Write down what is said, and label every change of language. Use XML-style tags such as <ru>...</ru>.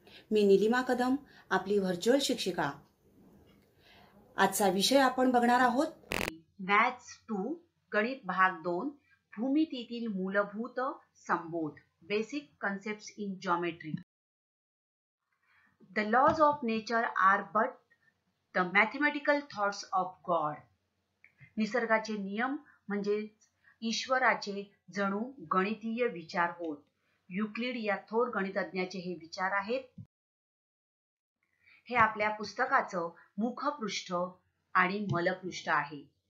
<mr>मी निलिमा कदम, आपली व्हर्च्युअल शिक्षिका। आजचा विषय आपण बघणार आहोत मॅथ्स 2 गणित भाग 2 भूमितीतील मूलभूत संबोध</mr> <en>Basic concepts in geometry. The laws of nature are but the mathematical thoughts of God.</en> <mr>निसर्गाचे नियम म्हणजे ईश्वराचे जणू गणितीय विचार होत। युक्लिड या थोर गणितज्ञाचे हे विचार आहेत। हे आपल्या पुस्तकाचं मुखपृष्ठ आणि मलपृष्ठ आहे।</mr>